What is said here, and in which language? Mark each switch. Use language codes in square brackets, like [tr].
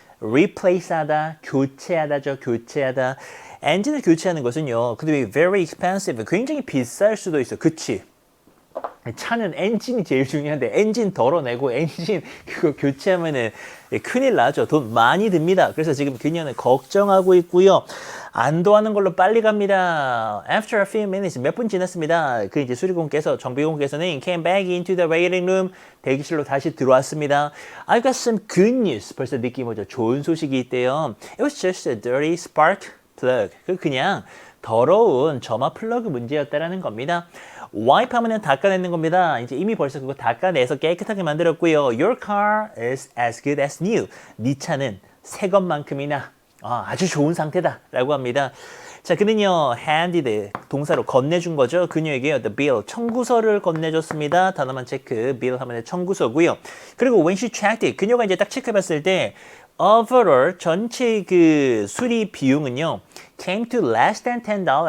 [ko] replace하다, 교체하다죠. 교체하다. 엔진을 교체하는 것은요, 근데 [en] very expensive, [ko] 굉장히 비쌀 수도 있어. 그치? 차는 엔진이 제일 중요한데 엔진 덜어내고 엔진 그거 교체하면은 큰일 나죠. 돈 많이 듭니다. 그래서 지금 그녀는 걱정하고 있고요. 안도하는 걸로 빨리 갑니다. [en] After a few minutes, [ko] 몇 분 지났습니다. 그 이제 수리공께서, 정비공께서는 [en] came back into the waiting room, [ko] 대기실로 다시 들어왔습니다. [en] I got some good news. [ko] 벌써 느낌 오죠. 좋은 소식이 있대요. [en] It was just a dirty spark plug. [ko] 그냥 더러운 점화 플러그 문제였다라는 겁니다. 와이프 하면 닦아내는 겁니다. 이제 이미 벌써 그거 닦아내서 깨끗하게 만들었고요. [en] Your car is as good as new. [ko] 네 차는 새 것만큼이나 아주 좋은 상태다 라고 합니다. 자, 그는요, handed, 동사로 건네준 거죠. 그녀에게요, the bill, 청구서를 건네줬습니다. 단어만 체크, bill 하면 청구서고요. 그리고 [en] when she checked it, [ko] 그녀가 이제 딱 체크해봤을 때 overall 전체 그 수리 비용은요, [en] came to less than $10.